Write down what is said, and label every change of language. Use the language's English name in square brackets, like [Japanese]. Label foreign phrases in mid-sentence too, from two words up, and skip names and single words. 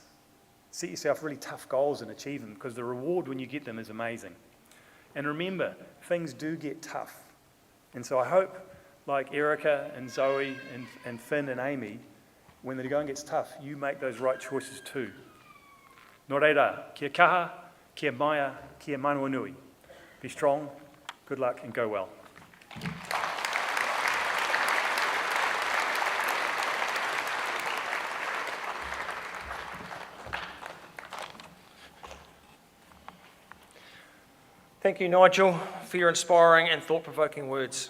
[English] Set yourself really tough goals and achieve them, because the reward when you get them is amazing. And remember, things do get tough. And so I hope, like Erica and Zoe and Finn and Amy, when the going gets tough, you make those right choices too. [Māori] Nō reira, kia kaha, kia maia, kia manawa nui. [English] Be strong, good luck, and go well. Thank you, Nigel, for your inspiring and thought-provoking words.